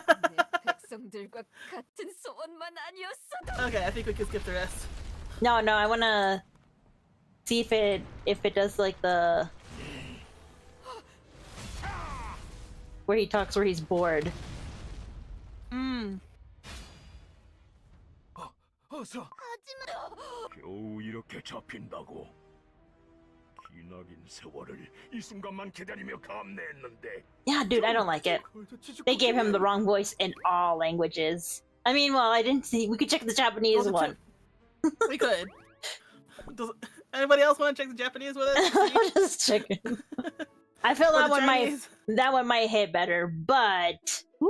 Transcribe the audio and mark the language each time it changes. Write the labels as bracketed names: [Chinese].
[Korean] 내 백성들과 같은 소원만 아니었어도. [English] Okay, I think we can skip the rest. No, I wanna see if it does like the where he talks where he's bored. [Korean] 어서. 겨우 이렇게 잡힌다고. 기나긴 세월을 이 순간만 기다리며 감내했는데. [English] Yeah, dude, I don't like it. They gave him the wrong voice in all languages. I mean, well, I didn't see. We could check the Japanese one. We could. Does anybody else want to check the Japanese with us? I'm just checking. I feel Or that the one Chinese? might hit better, but